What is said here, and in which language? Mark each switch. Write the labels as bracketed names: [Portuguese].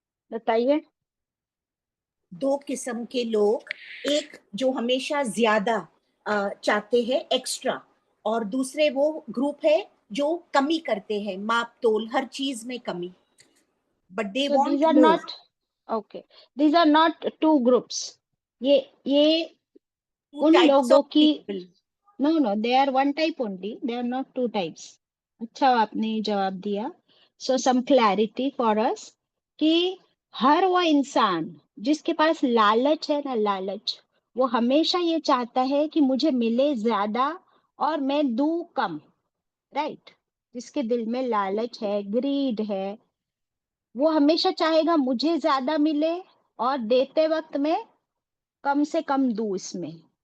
[Hindi] बताइए। दो किस्म के लोग, एक जो हमेशा ज्यादा चाहते हैं एक्स्ट्रा, और दूसरे वो ग्रुप है जो कमी करते हैं, माप तोल हर चीज में कमी. [English] But they want these are not okay. These are not two groups. [Hindi] ये उन लोगों की [English] no, they are one type only. They are not two types. [Hindi] अच्छा आपने जवाब दिया. [English] So some clarity for us [Hindi] कि हर वो इंसान जिसके पास लालच है ना, लालच, वो हमेशा ये चाहता है कि मुझे मिले ज्यादा और मैं दूं कम. राइट? जिसके दिल में लालच है, ग्रीड है, वो हमेशा चाहेगा मुझे ज्यादा मिले और देते वक्त में कम से कम दूं इसमें.